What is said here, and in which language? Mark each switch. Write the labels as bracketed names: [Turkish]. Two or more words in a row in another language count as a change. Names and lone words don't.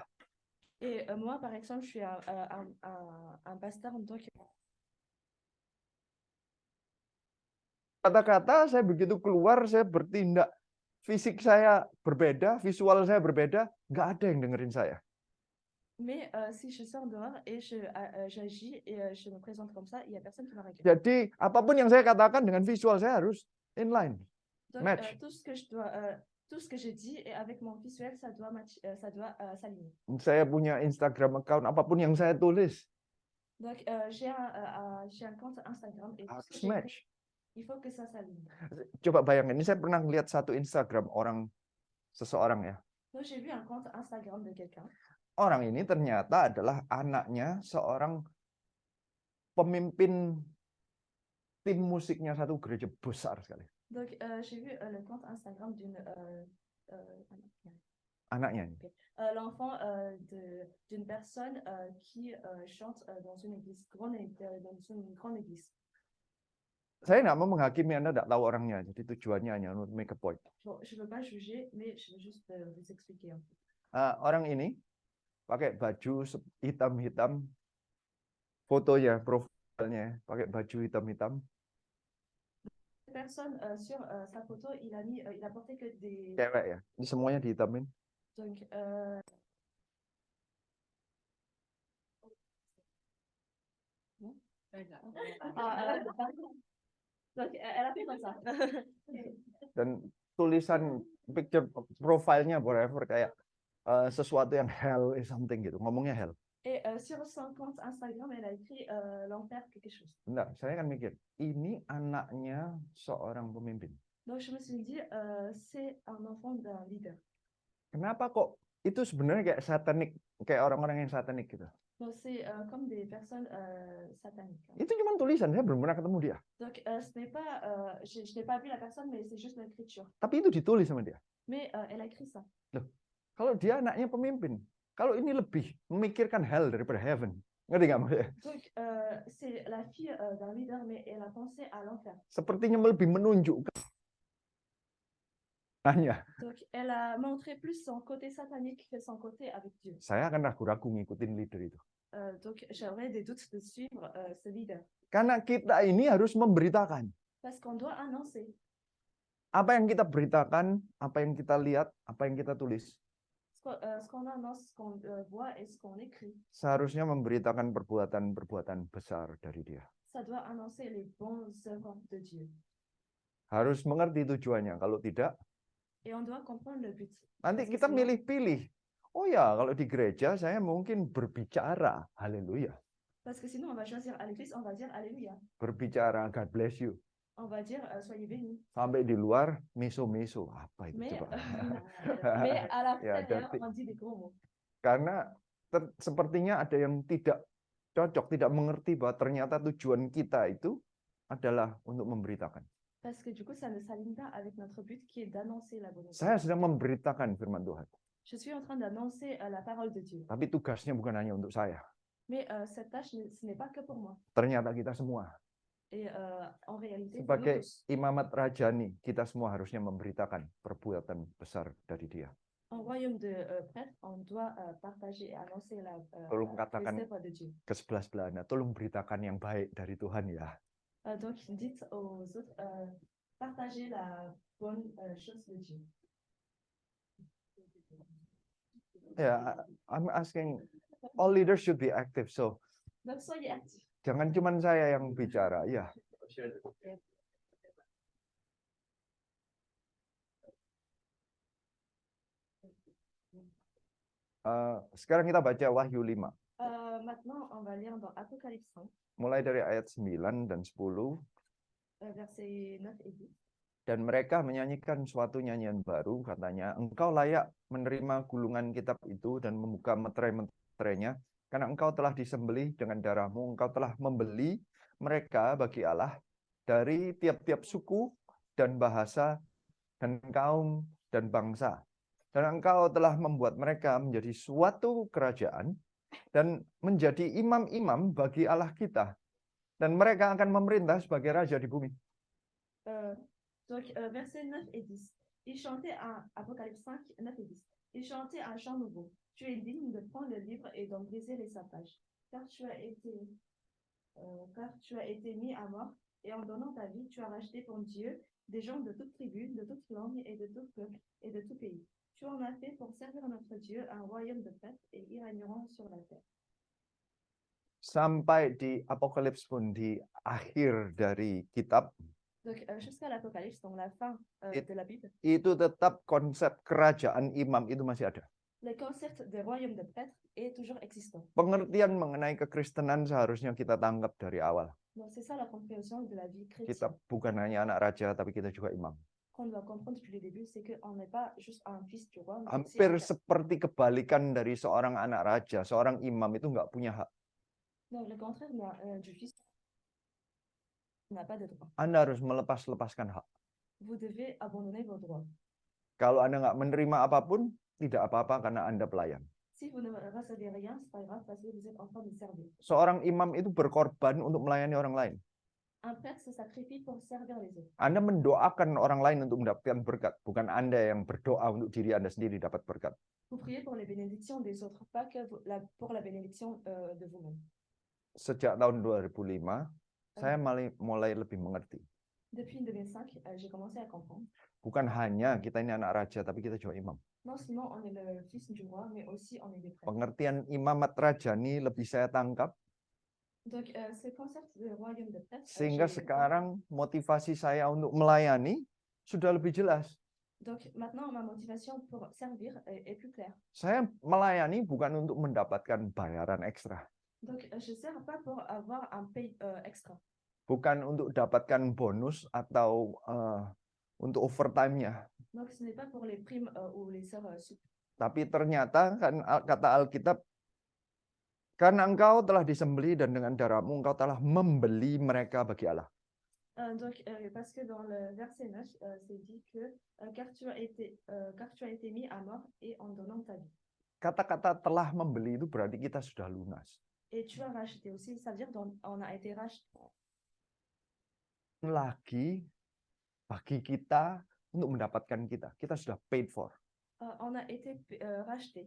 [French] Et moi, par exemple, je suis un pasteur, donc [Indonesian] Kata-kata saya begitu keluar, saya bertindak, fisik saya berbeda, visual saya berbeda, nggak ada yang dengerin saya. [French] mais si je sors dehors et j'agis et je me présente comme ça, il y a personne qui me regarde. [Indonesian] Jadi apapun yang saya katakan dengan visual saya harus inline. [French] Donc, [Indonesian] match. [French] tout ce que je dis et avec mon visuel, ça doit s'aligner. [Indonesian] Saya punya Instagram account, apapun yang saya tulis [French] Donc, j'ai un compte Instagram et tout ce [Indonesian] harus [French] que j'écris, [Indonesian] match. [French] il faut que ça s'aligne. [Indonesian] Coba bayangin, ini saya pernah lihat satu Instagram seseorang ya. [French] Donc, j'ai vu un compte Instagram de quelqu'un. [Indonesian] Orang ini ternyata adalah anaknya seorang pemimpin tim musiknya satu gereja besar sekali. [French] Donc, j'ai vu le compte Instagram [Indonesian] Anaknya ini. [French] l'enfant d'une personne qui chante dans une église, dans une grande église. [Indonesian] Saya nggak mau menghakimi, Anda nggak tahu orangnya, jadi tujuannya hanya untuk [English] make a point. [French] Je ne veux pas juger, mais je veux juste vous expliquer un peu. [Indonesian] Orang ini pakai baju hitam-hitam, fotonya, profilnya pakai baju hitam-hitam, [French] Personne sur sa photo, il a porté que des. [Indonesian] cewek ya. Ini semuanya dihitamin. [French] Donc, donc, elle a fait comme ça. [Indonesian] Dan tulisan picture profilnya whatever kayak sesuatu yang [English] hell is something [Indonesian] gitu. Ngomongnya hell. [French] Et sur son compte Instagram, elle a écrit l'enfer quelque chose. [Indonesian] Bentar, saya kan mikir, ini anaknya seorang pemimpin. [French] Donc, je me suis dit, c'est un enfant d'un leader. [Indonesian] Kenapa kok itu sebenarnya kayak satanik, kayak orang-orang yang satanik gitu. [French] Donc, c'est comme des personnes sataniques. [Indonesian] Itu cuma tulisan, saya belum pernah ketemu dia. [French] Donc, ce n'est pas, je n'ai pas vu la personne, mais c'est juste l'écriture. [Indonesian] Tapi itu ditulis sama dia. [French] Mais elle a écrit ça. [Indonesian] Kalau dia anaknya pemimpin, kalau ini lebih memikirkan hell daripada heaven. Ngerti nggak maksudnya? [French] Donc, c'est la fille d'un leader, mais elle a pensé à l'enfer. [Indonesian] Sepertinya lebih menunjukkan Nanya, [French] Donc, elle a montré plus son côté satanique que son côté avec Dieu. [Indonesian] saya akan ragu-ragu ngikutin leader itu. [French] Donc, j'aurais des doutes de suivre ce leader. [Indonesian] Karena kita ini harus memberitakan. [French] Parce qu'on doit annoncer. [Indonesian] Apa yang kita beritakan, apa yang kita lihat, apa yang kita tulis. [French] Ce qu'on annonce, ce qu'on voit et ce qu'on écrit. [Indonesian] Seharusnya memberitakan perbuatan-perbuatan besar dari Dia. [French] Ça doit annoncer les bonnes œuvres de Dieu. [Indonesian] Harus mengerti tujuannya. Kalau tidak, [French] Et on doit comprendre le but. [Indonesian] nanti [French] Parce que [Indonesian] kita [French] sinon- [Indonesian] milih-pilih. Oh ya, kalau di gereja saya mungkin berbicara. Haleluya. [French] Parce que sinon, on va choisir à l'église, on va dire Alléluia. [Indonesian] Berbicara, [English] God bless you. [French] On va dire soyez bénis. [Indonesian] Sampai di luar, miso-miso. Apa itu [French] Mais, [Indonesian] coba? [French] mais à la [Indonesian] Ya, [French] fin, [Indonesian] jadi- [French] on dit des gros mots. [Indonesian] Karena sepertinya ada yang tidak cocok, tidak mengerti bahwa ternyata tujuan kita itu adalah untuk memberitakan. [French] Parce que du coup, ça ne s'aligne pas avec notre but qui est d'annoncer la bonne nouvelle. [Indonesian] Saya sedang memberitakan firman Tuhan. [French] Je suis en train d'annoncer la parole de Dieu. [Indonesian] Tapi tugasnya bukan hanya untuk saya. [French] Mais cette tâche, ce n'est pas que pour moi. [Indonesian] Ternyata kita semua. [French] Et en réalité, pour nous [Indonesian] Sebagai [French] tous, [Indonesian] imamat rajani, kita semua harusnya memberitakan perbuatan besar dari Dia. [French] en royaume de prêtre, on doit partager et annoncer [Indonesian] Tolong katakan [French] les œuvres de Dieu. [Indonesian] ke sebelah-sebelahnya, tolong beritakan yang baik dari Tuhan ya. [French] Donc, dites aux autres, partagez la bonne chose de Dieu. [Indonesian] Ya, [English] I'm asking, all leaders should be active. So, [French] Donc, soyez actifs. [Indonesian] jangan cuma saya yang bicara. Ya, sekarang kita baca Wahyu 5. [French] Maintenant, on va lire dans Apocalypse 5, [Indonesian] Mulai dari ayat 9 dan 10. [French] versets 9 et 10. [Indonesian] Dan mereka menyanyikan suatu nyanyian baru, katanya, engkau layak menerima gulungan kitab itu dan membuka meterai-meterainya, karena engkau telah disembelih dengan darahmu, engkau telah membeli mereka bagi Allah dari tiap-tiap suku dan bahasa dan kaum dan bangsa. Dan engkau telah membuat mereka menjadi suatu kerajaan dan menjadi imam-imam bagi Allah kita. Dan mereka akan memerintah sebagai raja di bumi. [French] Donc, versets 9 et 10. Ils chantaient un Apocalypse 5, 9 et 10. Ils chantaient un chant nouveau. Tu es digne de prendre le livre et d'en briser les sapages, car tu as été mis à mort, et en donnant ta vie, tu as racheté pour Dieu des gens de toute tribu, de toute langue et de tout peuple et de tout pays. Tu en as fait pour servir notre Dieu un royaume de prêtres, et ils régneront sur la terre. [Indonesian] Sampai di Apokalips pun di akhir dari kitab [French] Donc, jusqu'à l'Apocalypse, donc la fin de la Bible, [Indonesian] itu tetap konsep kerajaan imam itu masih ada. [French] le concept de royaume de prêtres est toujours existant. [Indonesian] Pengertian mengenai kekristenan seharusnya kita tangkap dari awal. [French] Donc, c'est ça la compréhension de la vie chrétienne. [Indonesian] Kita bukan hanya anak raja, tapi kita juga imam. [French] Qu'on doit comprendre depuis le début, c'est qu'on n'est pas juste un fils du roi, mais aussi [Indonesian] Hampir [French] un père. [Indonesian] seperti kebalikan dari seorang anak raja, seorang imam itu nggak punya hak. [French] Donc, le contraire du fils n'a pas de droit. [Indonesian] Anda harus melepaskan hak. [French] Vous devez abandonner vos droits. [Indonesian] Kalau Anda nggak menerima apapun, tidak apa-apa karena Anda pelayan. [French] Si vous ne recevez rien, c'est pas grave parce que vous êtes en train de servir. [Indonesian] Seorang imam itu berkorban untuk melayani orang lain. [French] Un prêtre se sacrifie pour servir les autres. [Indonesian] Anda mendoakan orang lain untuk mendapatkan berkat, bukan Anda yang berdoa untuk diri Anda sendiri dapat berkat. [French] Vous priez pour les bénédictions des autres, pas que pour la bénédiction de vous-même. [Indonesian] Sejak tahun 2005, saya mulai lebih mengerti. [French] Depuis 2005, j'ai commencé à comprendre. [Indonesian] Bukan hanya kita ini anak raja, tapi kita juga imam. [French] Non seulement on est le fils du roi, mais aussi on est des prêtres. [Indonesian] Pengertian imamat rajani lebih saya tangkap, [French] Donc, ce concept de royaume de prêtres, [Indonesian] sehingga sekarang motivasi saya untuk melayani sudah lebih jelas. [French] donc maintenant ma motivation pour servir est plus claire. [Indonesian] Saya melayani bukan untuk mendapatkan bayaran ekstra, [French] Donc, je ne sers pas pour avoir un pay extra. [Indonesian] bukan untuk dapatkan bonus atau untuk overtime-nya. [French] Donc, ce n'est pas pour les primes ou les heures sup. [Indonesian] Tapi ternyata kan kata Alkitab, karena engkau telah disembelih dan dengan darahmu engkau telah membeli mereka bagi Allah. [French] Donc, parce que dans le verset 9, c'est dit que car tu as été mis à mort et en donnant ta vie. [Indonesian] Kata-kata telah membeli itu berarti kita sudah lunas. [French] Et tu as racheté aussi, ça veut dire on a été racheté. [Indonesian] Lagi bagi kita untuk mendapatkan kita. Kita sudah [English] paid for. [French] On a été racheté.